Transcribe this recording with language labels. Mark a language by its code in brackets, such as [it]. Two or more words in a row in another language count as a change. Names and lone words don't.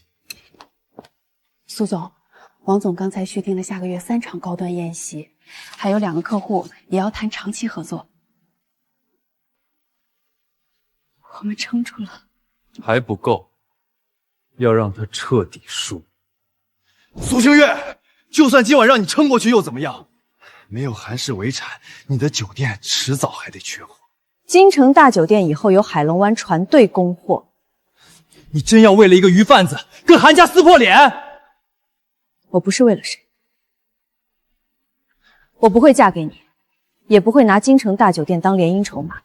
[zh] 苏总，王总刚才续订了下个月3场高端宴席，还有2个客户也要谈长期合作，我们撑住了。还不够，要让他彻底输。苏清月，就算今晚让你撑过去又怎么樣？没有韩氏围产，你的酒店遲早還得缺貨。京城大酒店以後有海龍灣船隊供貨，你真要為了一個魚販子跟韓家撕破臉？我不是為了誰，我不會嫁給你，也不會拿京城大酒店當聯姻籌碼。